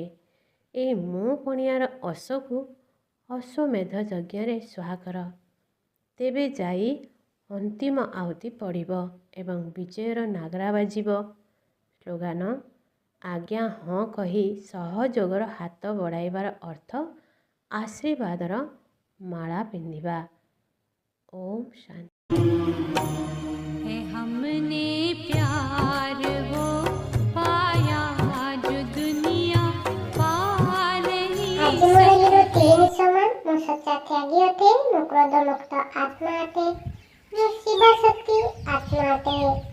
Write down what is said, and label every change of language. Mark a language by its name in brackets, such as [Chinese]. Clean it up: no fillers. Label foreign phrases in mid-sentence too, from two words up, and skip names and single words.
[Odia] ଏହି ମୁଁ ପଣିଆର ଅଶ୍ୱକୁ ଅଶ୍ୱମେଧ ଯଜ୍ଞରେ ସ୍ୱାହା କର, ତେବେ ଯାଇ ଅନ୍ତିମ ଆହୁତି ପଡ଼ିବ ଏବଂ ବିଜୟର ନାଗରା ବାଜିବ। ସ୍ଲୋଗାନ, ଆଜ୍ଞା ହଁ କହି ସହଯୋଗର ହାତ ବଢ଼ାଇବାର ଅର୍ଥ ଆଶୀର୍ବାଦର ମାଳା ପିନ୍ଧିବା। ଓମ୍ ଶାନ୍ତି। [Hindi] हमने प्यार वो पाया जो दुनिया पा नहीं [Odia] ଆଜି ମୋର ହିରୋ 3 ସମାନ। ମୁଁ ସଚ୍ଚା ତ୍ୟାଗୀ ଅଟେ, ମୁଁ କ୍ରୋଧ ମୁକ୍ତ ଆତ୍ମା ଅଟେ, ମୁଁ ଶିବ ଶକ୍ତି ଆତ୍ମା ଅଟେ।